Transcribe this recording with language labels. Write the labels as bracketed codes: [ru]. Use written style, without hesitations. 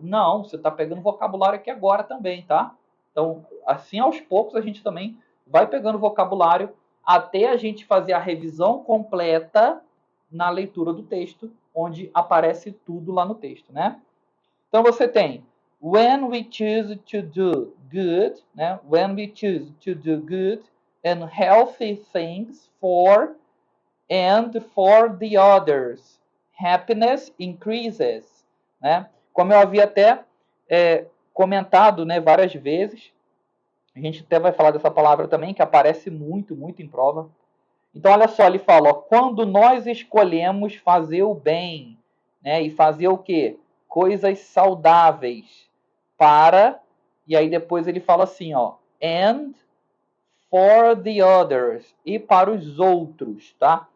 [pt] Não, você está pegando vocabulário aqui agora também, tá? Então, assim aos poucos a gente também vai pegando vocabulário até a gente fazer a revisão completa na leitura do texto, onde aparece tudo lá no texto, né? Então você tem [en] when we choose to do good, né? When we choose to do good and healthy things for and for the others, happiness increases, né? [pt] Como eu havia até comentado, né, várias vezes, a gente até vai falar dessa palavra também, que aparece muito, muito em prova. Então, olha só, ele fala, ó, quando nós escolhemos fazer o bem, né, e fazer o quê? Coisas saudáveis para, e aí depois ele fala assim, ó, [en] and for the others, [pt] e para os outros, tá?